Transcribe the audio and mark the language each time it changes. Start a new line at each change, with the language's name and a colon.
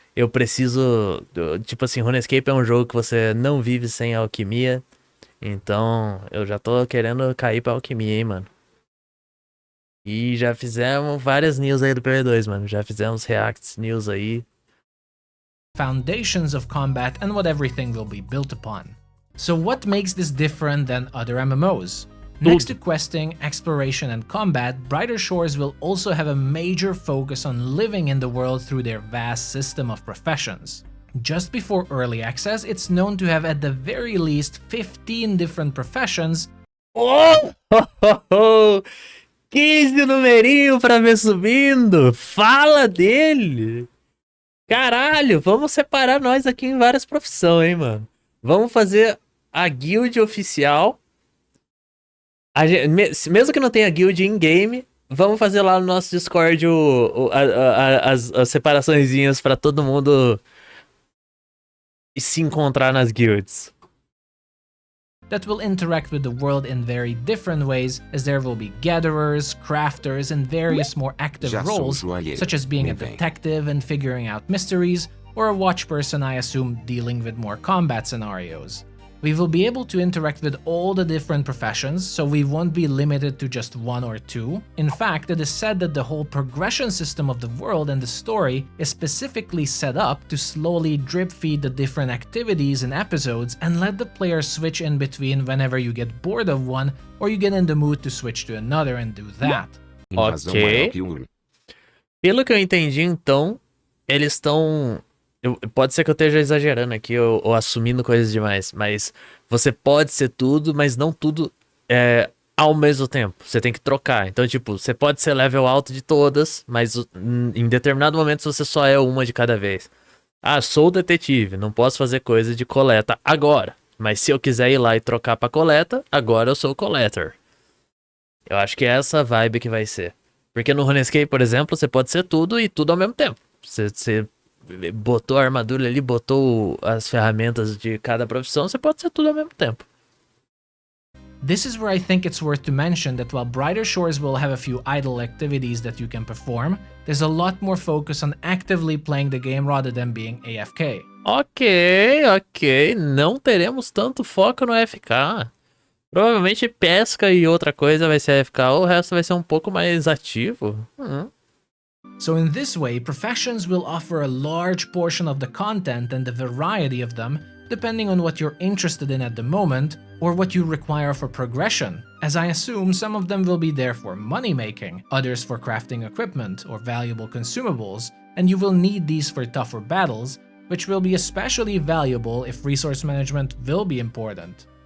Portuguese: Eu preciso... Tipo assim, Runescape é um jogo que você não vive sem alquimia. Então, eu já tô querendo cair pra alquimia, hein, mano. E já fizemos várias news aí do PV2, mano. Já fizemos reacts news aí.
English: foundations of combat and what everything will be built upon. So what makes this different than other MMOs? Next to questing, exploration, and combat, Brighter Shores will also have a major focus on living in the world through their vast system of professions. Just before early access, it's known to have at the very least 15 different professions.
Portuguese: Oh! 15 numerinho pra ver subindo! Fala dele! Caralho, vamos separar nós aqui em várias profissões, hein, mano? Vamos fazer a guild oficial. Mesmo que não tenha guild in-game, vamos fazer lá no nosso Discord as separaçõezinhas pra todo mundo se encontrar nas guilds.
English: That will interact with the world in very different ways, as there will be gatherers, crafters, and various more active roles, such as being a detective and figuring out mysteries, or a watch person, I assume, dealing with more combat scenarios. We will be able to interact with all the different professions, so we won't be limited to just one or two. In fact, it is said that the whole progression system of the world and the story is specifically set up to slowly drip feed the different activities and episodes and let the player switch in between whenever you get bored of one or you get in the mood to switch to another and do that. Ok.
Portuguese: Pelo que eu entendi, então, eles estão... Pode ser que eu esteja exagerando aqui ou assumindo coisas demais, mas você pode ser tudo, mas não tudo ao mesmo tempo. Você tem que trocar. Então, tipo, você pode ser level alto de todas, mas em determinado momento você só é uma de cada vez. Ah, sou detetive, não posso fazer coisa de coleta agora. Mas se eu quiser ir lá e trocar pra coleta, agora eu sou o collector. Eu acho que é essa vibe que vai ser. Porque no Runescape, por exemplo, você pode ser tudo e tudo ao mesmo tempo. Você botou a armadura ali, botou as ferramentas de cada profissão, você pode ser tudo ao mesmo tempo.
English: This is where I think it's worth to mention that while Brighter Shores will have a few idle activities that you can perform, there's a lot more focus on actively playing the game rather than being AFK. Ok.
Portuguese: Não teremos tanto foco no AFK. Provavelmente pesca e outra coisa vai ser AFK, o resto vai ser um pouco mais ativo.
English: So in this way, professions will offer a large portion of the content and the variety of them, depending on what you're interested in at the moment, or what you require for progression, as I assume some of them will be there for money making, others for crafting equipment or valuable consumables, and you will need these for tougher battles, which will be especially valuable if resource management will be important.